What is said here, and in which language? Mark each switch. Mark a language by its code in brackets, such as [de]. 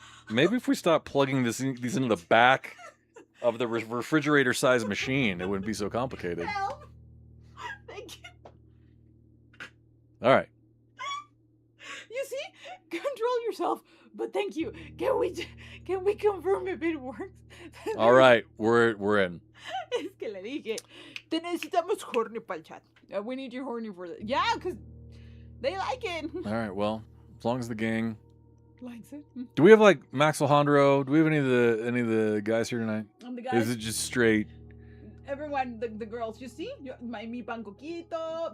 [en] Maybe if we stop plugging these into the back of the refrigerator-sized machine, it wouldn't be so complicated. Help. Thank you. All right. You see? Control yourself. But thank you. Can we confirm if it works? All right, we're in. [es] Es que le dije, te necesitamos horny para el chat. [en] We need you horny for that. Yeah, because they like it. All right, well, as long as the gang likes it. Do we have like Max Alejandro? Do we have any of the guys here tonight? The guys. Is it just straight? Everyone, the girls, you see? [es] Mi pan coquito.